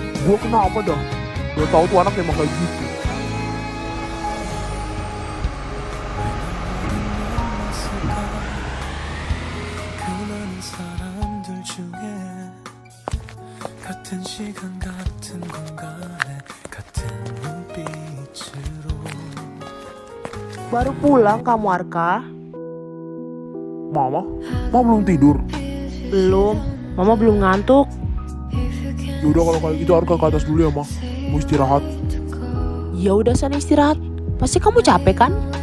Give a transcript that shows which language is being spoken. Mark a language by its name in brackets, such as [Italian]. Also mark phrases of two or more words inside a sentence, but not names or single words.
[Indonesian] Gue kenapa dah? Udah tahu tuh anak emang kayak gitu. [Korean] 많은 사람들 중에 같은 시간 같은 공간에 같은 눈빛으로 [Indonesian] Baru pulang kamu, Arka? Mama? Mama belum tidur? Belum. Mama belum ngantuk. Yaudah kalau kayak gitu Arka ke atas dulu ya, Ma. Mau istirahat. Ya udah sana istirahat. Pasti kamu capek kan?